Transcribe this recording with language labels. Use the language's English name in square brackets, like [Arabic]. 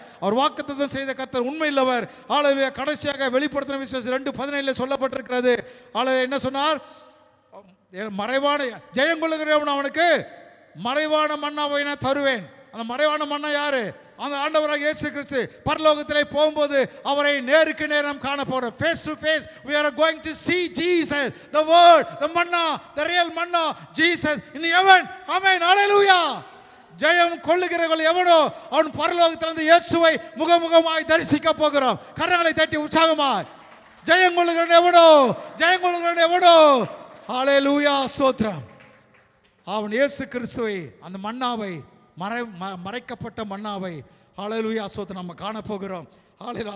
[Tamil] அவர் வாக்குத்தத்தம் செய்த கர்த்தர் உண்மையுள்ளவர். ஹல்லேலூயா. கடைசியாக வெளிப்படுத்தின விசேஷம் 2:17 சொல்லப்பட்டிருக்கிறது. ஹல்லேலூயா என்ன சொன்னார்? மறைவான ஜெயம் கொள்ளுகிறவன் அவனுக்கு மறைவான மன்னாவை நான் தருவேன். அந்த மறைவான மன்னா யாரு? அந்த ஆண்டவராக இயேசு கிறிஸ்து. பரலோகத்திலே போகும்போது அவரை நேருக்கு நேரம் காண போறோம். [English] Face to face we are going to see Jesus, the word, the manna, the real manna, Jesus in heaven. Amen, hallelujah. [Tamil] ஜெயம் கொள்ளுகிறவர்கள் எவனோ அவன் பரலோகத்திலிருந்து இயேசுவை முகமுகமாய் தரிசிக்க போகிறோம். கரங்களை தட்டி உற்சாகமாய் ஜெயம் கொள்ளுகிறவன் எவனோ, ஜெயம் கொள்ளுகிறவன் எவனோ, ஹல்லேலூயா, ஸ்தோத்திரம். அவன் இயேசு கிறிஸ்துவை, அந்த மன்னாவை, மறைக்கப்பட்ட மன்னாவை, ஹல்லேலூயா, ஸ்தோத்திரம், நம்ம காண போகிறோம். ஹல்லேலூயா.